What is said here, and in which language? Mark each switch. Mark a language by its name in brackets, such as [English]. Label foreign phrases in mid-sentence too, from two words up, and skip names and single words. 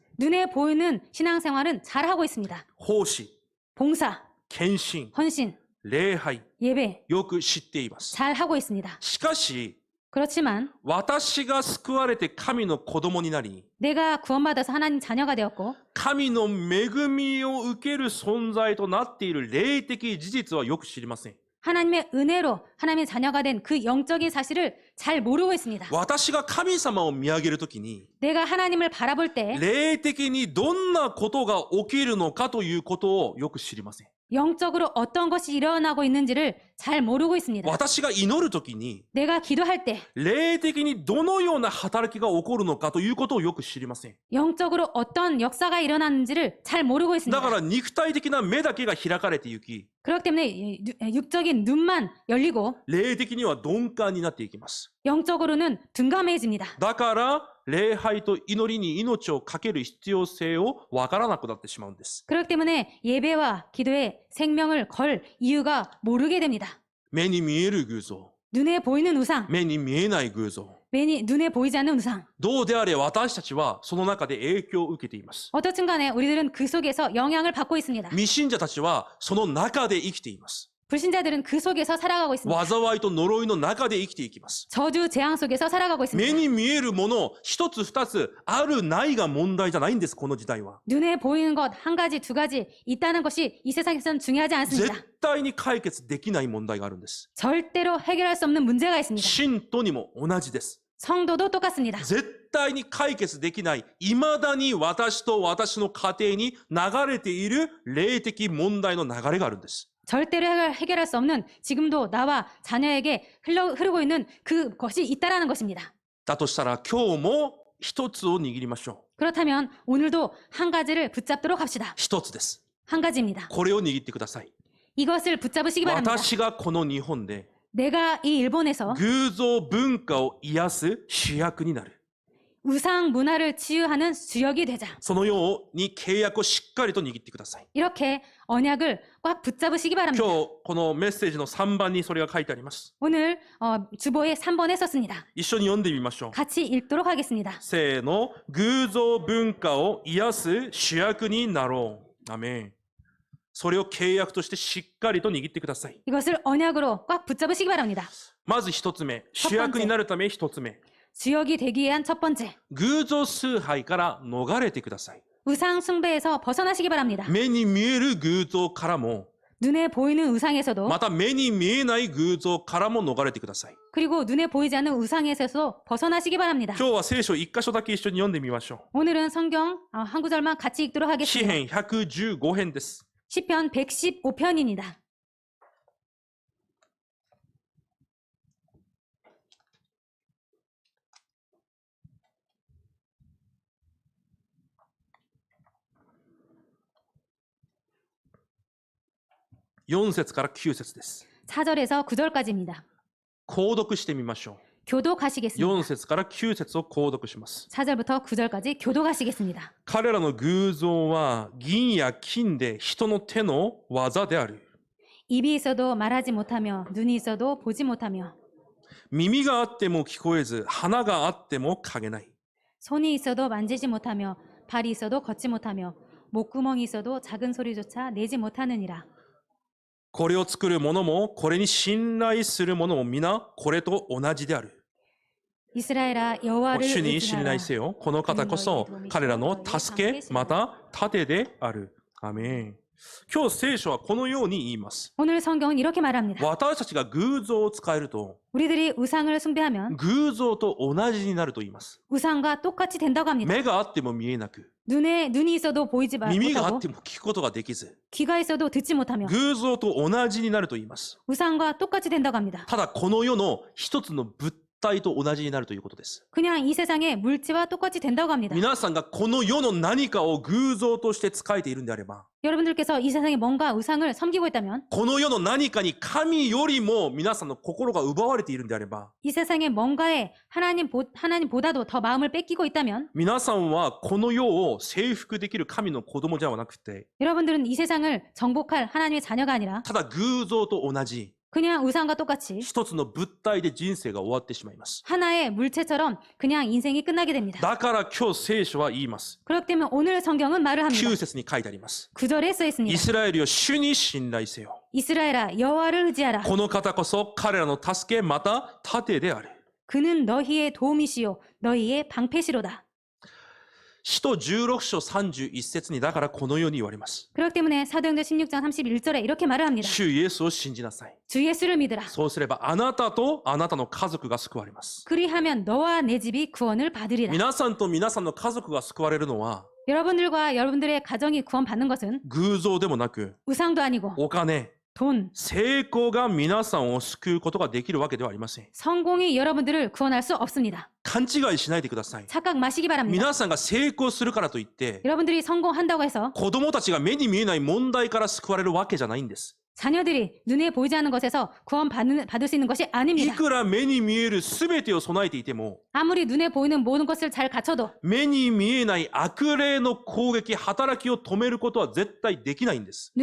[Korean] 눈에 보이는 신앙생활은 잘하고 있습니다. [Japanese] 奉仕、 [Korean] 봉사, [Japanese] 献身、 [Korean] 헌신, [Japanese] 礼拝、 [Korean] 예배 [Japanese] よく知っています。 [Korean] 잘하고 있습니다. [Japanese] しかし、 [Korean] 그렇지만 [Japanese] 私が救われて神の子供になり、 [Korean] 내가 구원받아서 하나님 자녀가 되었고 [Japanese] 神の恵みを受ける存在となっている霊的事実はよく知りません。 [Korean] 하나님의 은혜로 하나님의 자녀가 된 그 영적인 사실을 잘 모르고 있습니다. [Japanese] 私が神様を見上げるときに、 [Korean] 내가 하나님을 바라볼 때 [Japanese] 霊的にどんなことが起きるのかということをよく知りません。 [Korean] 영적으로 어떤 것이 일어나고 있는지를 잘 모르고 있습니다. [Japanese] 私が祈るときに、 [Korean] 내가 기도할 때 [Japanese] 霊的にどのような働きが起こるのかということをよく知りません。 [Korean] 영적으로 어떤 역사가 일어나는지를 잘 모르고 [Japanese] だ [Korean] 있습니다. [Japanese] から肉体的な目だけが開かれていき、 [Korean] 그렇기 때문에 육적인 눈만 열리고 [Japanese] 霊的には鈍感になっていきます。 [Korean] 영적으로는 둔감해집니다. [Japanese] だから礼拝と祈りに命をかける必要性をわからなくなってしまうんです。 [Korean] 그렇기 때문에 예배와 기도에 생명을 걸 이유가 모르게 됩니다. [Japanese] 目に見える偶像、 [Korean] 눈에 보이는 우상, [Japanese] 目に見えない偶像。 [Korean] 눈에 보이지 않는 우상. [Japanese] どうであれ私たちはその中で影響を受けています。 [Korean] 어떻든 간에 우리들은 그 속에서 영향을 받고 있습니다. [Japanese] 未信者たちはその中で生きています。 [Korean] 불신자들은 그 속에서 살아가고 있습니다. [Japanese] 災いと呪いの中で生きていきます。 [Korean] 저주 재앙 속에서 살아가고 [Japanese] 目 [Korean] 있습니다. [Japanese] に見えるもの一つ二つあるないが問題じゃないんです、この時代は。 [Korean] 눈에 보이는 것 한 가지 두 가지 있다는 것이 이 세상에서는 중요하지 않습니다. [Japanese] 絶対に解決できない問題があるんです。 [Korean] 절대로 해결할 수 없는 문제가 있습니다. [Japanese] 信徒にも同じです。 [Korean] 성도도 똑같습니다. [Japanese] 絶対に解決できない、未だに私と私の家庭に流れている霊的問題の流れがあるんです。 [Korean] 절대로 해결할 수 없는 지금도 나와 자녀에게 흐르고 있는 그것이 있다라는 것입니다. [Japanese] だとしたら今日も一つを握りましょ [Korean] 그렇다면 오늘도 한 가지를 붙잡도록 합시다. [Japanese] う。一つです。 [Korean] 한 가지입니다. [Japanese] これを握ってください。 [Korean] 이것을 붙잡으시기 바랍니다. [Japanese] 私がこの日本で [Korean] 내가 이 일본에서 [Japanese] 偶像文化を癒す主役になる。 [Korean] 우상 문화를 치유하는 주역이 되자. [Japanese] そのように契約をしっかりと握ってください。 [Korean] 이렇게 언약을 꽉 붙잡으시기 바랍니다. [Japanese] 今日このメッセージの3番にそれが書いてあります。 [Korean] 오늘 주보에 3번에 썼습니다. [Japanese] 一緒に読んでみましょう。 [Korean] 같이 읽도록 하겠습니다. [Japanese] せーの、偶像文化を癒す主役になろう。アメン。それを契約としてしっかりと握ってください。 [Korean] 이것을 언약으로 꽉 붙잡으시기 바랍니다. [Japanese] まず一つ目、主役になるため一つ目。 [Korean] 주역이 되기 위한 첫 번째, [Japanese] 偶像崇拝から逃れてください。 [Korean] 우상 숭배에서 벗어나시기 바랍니다. [Japanese] 目に見える偶像からも、 [Korean] 눈에 보이는 우상에서도 [Japanese] また目に見えない偶像からも逃れてください。 [Korean] 그리고 눈에 보이지 않는 우상에서도 벗어나시기 바랍니다. [Japanese] 今日は聖書一箇所だけ一緒に読んでみましょ [Korean] 오늘은 성경 한 구절만 같이 읽도록 [Japanese] う。詩 [Korean] 하겠습니다. [Japanese] 編115編です。 [Korean] 시편 115편입니다. [Japanese] (4 節から9節です。 [Korean] 4절에서 9절까지입니다. [Japanese] 購読してみましょう。 [Korean] 교독하시겠습니다. [Japanese] 4節から9節を購読します。 [Korean] 4절부터 9절까지 교독하시겠습니다. [Japanese] 彼らの偶像は銀や金で人の手の技である。 [Korean] 입이 있어도 말하지 못하며 눈이 있어도 보지 못하며 [Japanese] 耳があっても聞こえず、鼻があっても嗅げない。 [Korean] 손이 있어도 만지지 못하며 발이 있어도 걷지 못하며 목구멍이 있어도 작은 소리조차 내지 못하느니라. [Japanese] これを作る者も、これに信頼する者も皆、これと同じである。 [Korean] 이스라엘아 여호와를 [Japanese] 主に信 [Korean] 의지하라. [Japanese] 頼せよ。この方こそ、彼らの助け、また盾である。アメン。今日聖書はこのように言います。 [Korean] 오늘 성경은 이렇게 말합니다. [Japanese] 私たちが偶像を使えると、 [Korean] 우리들이 우상을 숭배하면 [Japanese] 偶像と同じになると言います。 [Korean] 우상과 똑같이 된다고 합니다. [Japanese] 目があっても見えなく、 [Korean] 눈이 있어도 보이지 [Japanese] 耳があっ [Korean] 못하고 [Japanese] ても聞くことができず、 [Korean] 귀가 있어도 듣지 못하며 [Japanese] 偶像と同じになると言います。 [Korean] 우상과 똑같이 된다고 합니다. [Japanese] ただこの世の一つの物体と同じになるということです。 [Korean] 그냥 이 세상의 물체와 똑같이 된다고 합니다. [Japanese] 皆さんがこの世の何かを偶像として仕えているんであれば、 [Korean] 여러분들께서 이 세상에 뭔가 우상을 섬기고 있다면 [Japanese] この世の何かに神よりも皆さんの心が奪われているんであれば、 [Korean] 이 세상에 뭔가에 하나님보다도 더 마음을 뺏기고 있다면 [Japanese] 皆さんはこの世を征服できる神の子供ではなくて、 [Korean] 여러분들은 이 세상을 정복할 하나님의 자녀가 아니라 [Japanese] ただ偶像と同じ [Korean] 그냥 우상과 똑같이 [Japanese] 一つの物体で人生が終わってしまいます。 [Korean] 하나의 물체처럼 그냥 인생이 끝나게 됩니다. [Japanese] だから今日聖書は言います。 [Korean] 그렇기 때문에 오늘 성경은 말을 합니다. [Japanese] 9 節に書いてあります。 [Korean] 9절에 써 [Japanese] イ [Korean] 있습니다. [Japanese] スラエルよ主に信頼せよ。 [Korean] 이스라엘아 여호와를 의지하라. [Japanese] この方こそ彼らの助けまた盾である。 [Korean] 그는 너희의 도움이시요 너희의 방패시로다. [Japanese] 使徒16章31節にだからこのように言われます。 [Korean] 그렇기 때문에 사도행전 16장 31절에 이렇게 말을 합니다. [Japanese] 主イエスを信じなさい。 [Korean] 주 예수를 믿으라. [Japanese] そうすればあなたとあなたの家族が救われます。 [Korean] 그리하면 너와 내 집이 구원을 받으리라. [Japanese] 皆さんと皆さんの家族が救われるのは [Korean] 여러분들과 여러분들의 가정이 구원받는 것은 [Japanese] 偶像でもなく [Korean] 우상도 아니고 [Japanese] お金、 [Korean] 돈, [Japanese] 成功が皆さんを救うことができるわけではありません。 [Korean] 성공이 여러분들을 구원할 수 없습니다. [Japanese] 勘違いしないでください。 [Korean] 착각 마시기 바랍니다. [Japanese] 皆さんが成功するからといって [Korean] 여러분들이 성공한다고 해서 [Japanese] 子供たちが目に見えない問題から救われるわけじゃないんです。 [Korean] 자녀들이 눈에 보이지 않는 것에서 받을 수 있는 것이 [Japanese] い [Korean] 아닙니다. [Japanese] くら目に見える全てを備えていても、 [Korean] 아무리 눈에 보이는 모든 것을 잘 갖춰도 [Japanese] 目に見えない悪霊の攻撃、働きを止めることは絶対できないんです。